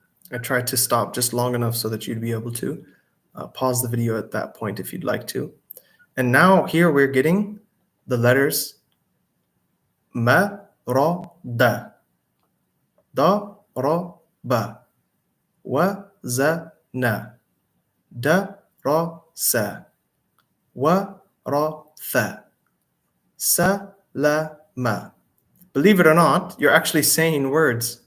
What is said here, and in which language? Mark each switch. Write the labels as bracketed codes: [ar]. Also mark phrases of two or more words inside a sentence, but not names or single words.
[en] I tried to stop just long enough so that you'd be able to pause the video at that point if you'd like to. And now here we're getting the letters ma, ra, [ar] da, da, ra, ba, wa, za, na, da, ra, sa, wa, ra, tha, sa, la, ma. [en] Believe it or not, you're actually saying words.